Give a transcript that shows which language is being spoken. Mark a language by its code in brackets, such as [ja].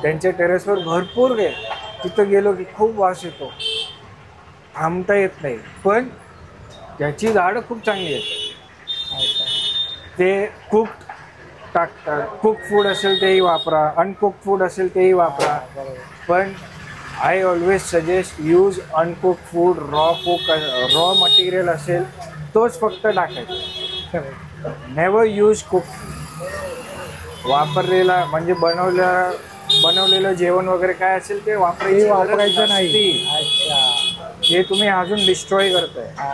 [mr] त्यांच्या टेरेसवर भरपूर आहे, तिथं गेलो की खूप वास येतो, थांबता येत नाही. पण त्याची झाडं खूप चांगली आहेत. ते कुक टाकतात. कुक फूड असेल तेही वापरा, अनकुक फूड असेल तेही वापरा. [en] पण I always suggest use uncook food. [mr] Raw material असेल तोच फक्त टाकायचं. [en] Never use cook. [mr] वापरलेला म्हणजे बनवलेलं जेवण वगैरे काय असेल ते वापरायचं नाही. हे तुम्ही अजून डिस्ट्रॉय करताय.